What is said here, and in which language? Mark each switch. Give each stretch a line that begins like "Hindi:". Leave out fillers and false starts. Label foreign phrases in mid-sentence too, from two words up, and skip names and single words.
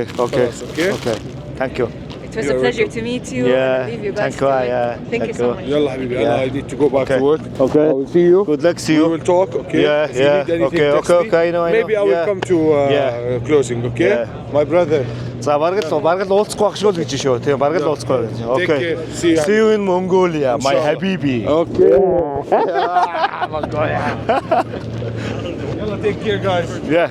English: go. خلاص, okay. Thank you. It was a pleasure to meet you. Yeah, And leave you guys thank you, to it. yeah, Thank you thank so you. much.
Arabic: يلا حبيبي
English: Yeah. I need to go back Okay. to work. Okay. I will see you. Good luck. See We you. will talk, okay? Yeah, If you yeah. need anything, Okay, text okay, me. I know. Maybe I will Yeah. come to Yeah. closing, okay? Yeah. My brother.
Mongolian: За бараг л уулзахгүй байх шүү л гэж шүү. Тэгээ бараг л уулзахгүй гэж.
English: Take Okay. care. See you. See you in Mongolia, my Inshallah. habibi. Okay. يلا take care guys. Yeah.